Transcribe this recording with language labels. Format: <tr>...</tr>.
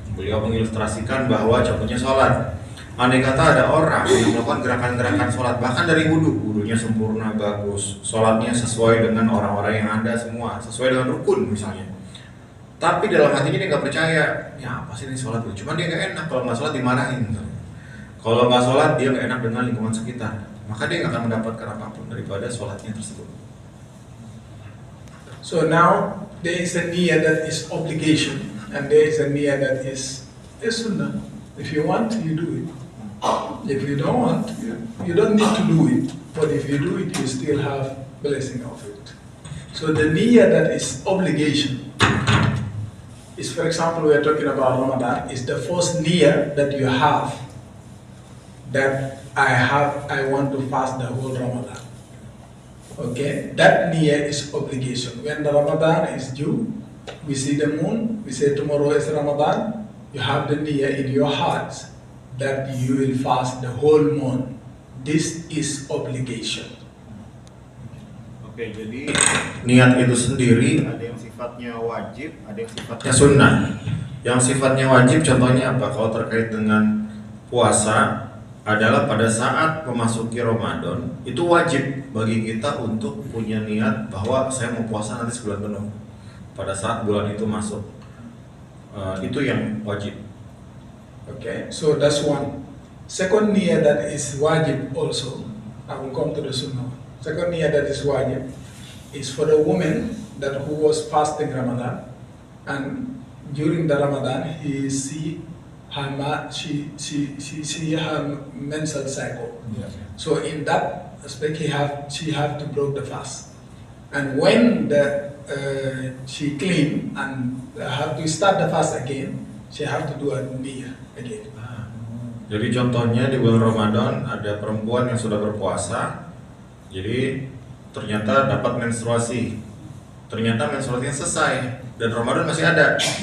<id>Beliau mengilustrasikan bahwa contohnya sholat. Andai kata ada orang yang melakukan gerakan-gerakan sholat, bahkan dari wudunya sempurna, bagus, sholatnya sesuai dengan orang-orang yang ada semua, sesuai dengan rukun misalnya. Tapi dalam hatinya dia nggak percaya, ya apa sih ini sholat? Cuma dia nggak enak kalau nggak sholat dimarahin. Kalau nggak sholat dia nggak enak dengan lingkungan sekitar, maka dia nggak akan mendapatkan apapun daripada sholatnya tersebut.</id> <en>So now there is a niyyah that is obligation, and there is a niyyah that is sunnah. If you want, you do it. If you don't want, you don't need to do it. But if you do it, you still have blessing of it. So the niyyah that is obligation is, for example, we are talking about Ramadan, is the first niyyah that you have, that I want to fast the whole Ramadan. Okay, that niyyah is obligation. When the Ramadan is due, we see the moon, we say tomorrow is Ramadan, you have the niyyah in your heart that you will fast the whole month. This is obligation.</en> <id>Oke, jadi niat itu sendiri ada yang sifatnya wajib, ada yang sifatnya sunnah. Yang sifatnya wajib contohnya apa? Kalau terkait dengan puasa adalah pada saat memasuki Ramadan, itu wajib bagi kita untuk punya niat bahwa saya mau puasa nanti sebulan penuh pada saat bulan itu masuk. Itu yang wajib.</id> <en>Okay, so that's one. Second niyyah that is wajib also, I will come to the sunnah. Second niyyah that is wajib is for the woman who was fasting Ramadan, and during the Ramadan she see her menstrual cycle. Yeah. So in that aspect she have to break the fast. And when the she clean and have to start the fast again, she have to do a niyyah again.</en> <id>Jadi contohnya di bulan Ramadan ada perempuan yang sudah berpuasa, jadi ternyata dapat menstruasi, ternyata menstruasinya selesai dan Ramadan masih ada.</id>